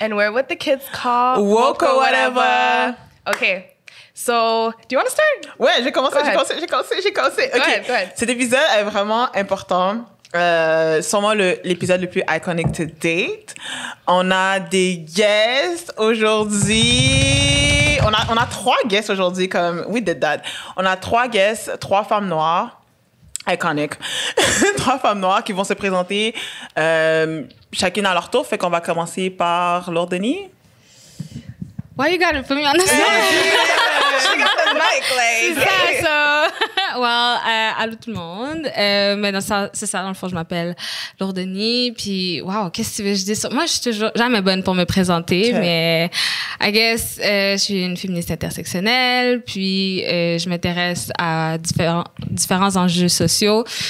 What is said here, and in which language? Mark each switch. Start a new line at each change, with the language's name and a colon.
English: And we're with the kids called Woke or Whatever. Okay, so do you want to start?
French: Ouais, j'ai commencé.
English: Okay. Go ahead.
French: Cet épisode est vraiment important. Sûrement l'épisode le plus iconic to date. On a des guests aujourd'hui. On a 3 guests aujourd'hui, comme we did that. On a 3 guests, 3 femmes noires. Iconic. 3 femmes noires qui vont se présenter chacune à leur tour. Fait qu'on va commencer par Laure Denis.
English: Why you gotta put me on the spot? She got the mic, like.
French: C'est ça, well, allô tout le monde. Mais c'est ça, dans le fond, je m'appelle Laure Denis. Puis, wow, qu'est-ce que tu veux que je dise? Moi, je suis toujours jamais bonne pour me présenter, mais I guess, je suis une féministe intersectionnelle. Puis, je m'intéresse à différents enjeux sociaux.